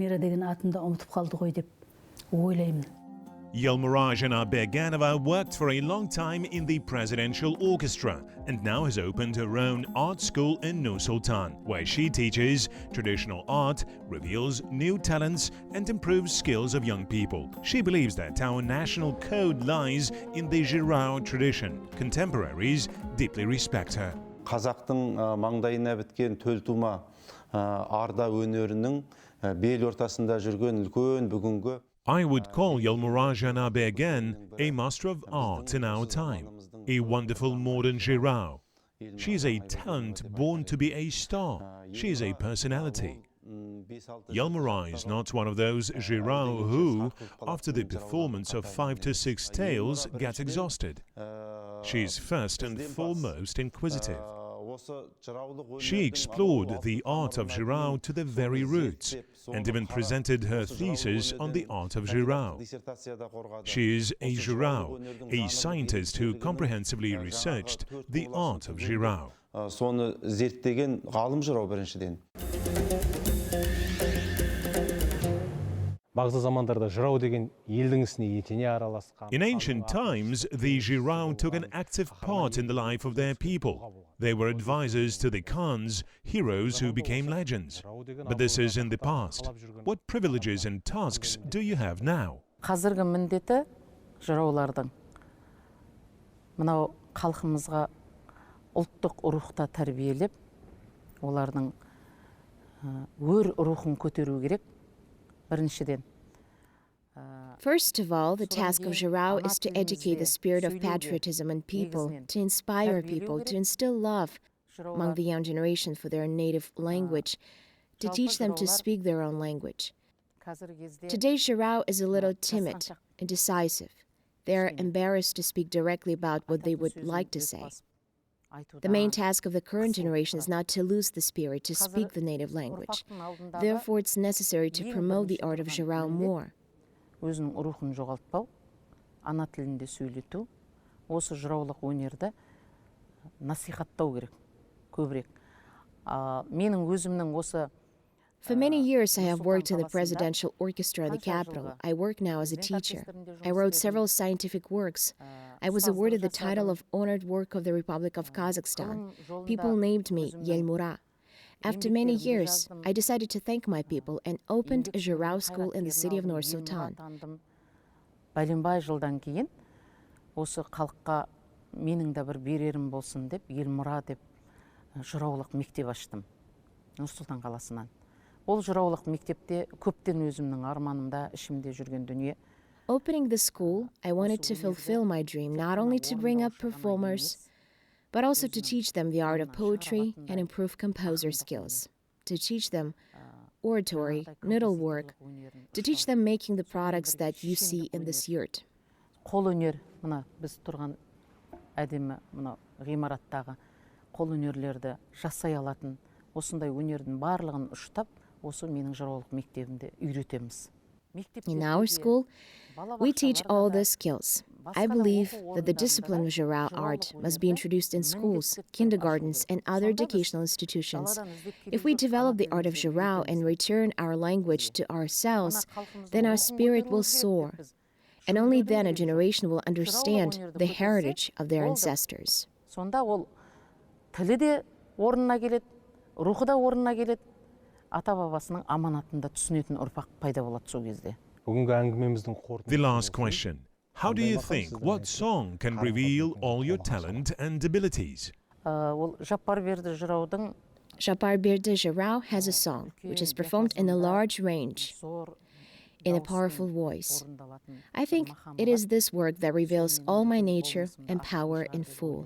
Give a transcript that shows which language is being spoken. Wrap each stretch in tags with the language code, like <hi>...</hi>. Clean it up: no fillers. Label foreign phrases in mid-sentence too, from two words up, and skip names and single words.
<en>Yelmura Zhanabergen worked for a long time in the presidential orchestra and now has opened her own art school in Nur-Sultan, where she teaches traditional art, reveals new talents, and improves skills of young people. She believes that our national code lies in the Zhyrau tradition. Contemporaries deeply respect her.</en> <kk>Қазақтың маңдайына біткен төлтума арда өнерінің бел ортасында жүрген үлкен бүгінгі</kk> <en>I would call Yelmura Zhanabergen a master of art in our time, a wonderful modern Zhyrau. She is a talent born to be a star. She is a personality. Yelmura is not one of those Zhyrau who, after the performance of 5 to 6 tales, get exhausted. She is first and foremost inquisitive. She explored the art of Zhyrau to the very roots and even presented her thesis on the art of Zhyrau. She is a Zhyrau, a scientist who comprehensively researched the art of Zhyrau.</en> <kk>Соны зерттеген ғалым Zhyrau біріншіден.</kk> <en>In ancient times, the Zhyrau took an active part in the life of their people. They were advisors to the Khans, heroes who became legends. But this is in the past. What privileges and tasks do you have now?</en> <kk>Қазіргі міндеті жыраулардың мынау халқымызға ұлттық рухта тәрбиелеп, олардың өр рухын көтеру керек. Біріншіден</kk> <en>First of all, the task of Zhyrau is to educate the spirit of patriotism in people, to inspire people, to instill love among the young generation for their native language, to teach them to speak their own language. Today, Zhyrau is a little timid, indecisive. They're embarrassed to speak directly about what they would like to say. The main task of the current generation is not to lose the spirit to speak the native language. Therefore, it's necessary to promote the art of Zhyrau more.</en> <kk>Өзінің рухын жоғалтпау, ана тілінде сөйлету, осы жыраулық өнерді насихаттау керек, көбірек. Менің өзімнің осы</kk> <en>For many years, I have worked in the presidential orchestra in the capital. I work now as a teacher. I wrote several scientific works. I was awarded the title of Honored Work of the Republic of Kazakhstan. People named me Yelmura. After many years, I decided to thank my people and opened a Zhyrau school in the city of Nur-Sultan.</en> <kk>Бәленбай жылдан кейін, осы халыққа менің де бір берерім болсын деп, Yelmura деп жыраулық мектеп аштым, Нұр-Сұлтан қаласынан. Ол жыраулық мектепте көптен өзімнің арманымда, ішімде жүрген дүние.</kk> <en>Opening the school, I wanted to fulfill my dream, not only to bring up performers, but also to teach them the art of poetry and improve composer skills, to teach them oratory, needlework, to teach them making the products that you see in this yurt.</en> <kk>Қол өнер, мына біз тұрған әдемі мына ғимараттағы қол өнерлерді жасай алатын, осындай өнердің барлығын ұштап, осы менің жыраулық мектебімде үйретеміз.</kk> <en>In our school, we teach all the skills. I believe that the discipline of Zhyrau art must be introduced in schools, kindergartens, and other educational institutions. If we develop the art of Zhyrau and return our language to ourselves, then our spirit will soar. And only then a generation will understand the heritage of their ancestors.</en> <kk>Сонда ол тілі де орнына келеді, рухы да орнына келеді. Ата-бабасының аманатында түсінетін ұрпақ пайда болады сол кезде. Бүгінгі әңгімеміздің қорытындысы.</kk> <en>The last question. How do you think what song can reveal all your talent and abilities?</en> <kk>Ол Жапарберді жыраудың</kk> <en>Жапарберді Zhyrau has a song, which is performed in a large range, in a powerful voice. I think it is this work that reveals all my nature and power in full.</en>